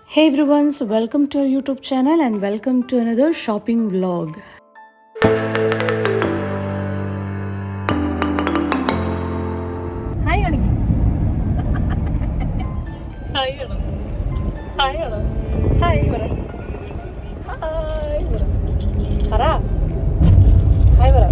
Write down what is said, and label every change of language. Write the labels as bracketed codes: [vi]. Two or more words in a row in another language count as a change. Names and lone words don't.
[en] Hey everyone, so welcome to our YouTube channel and welcome to another shopping vlog. Hi Aniki. Hi Anna. Hi Anna. Hi Vara. Hi Vara. Vara. Hi Vara.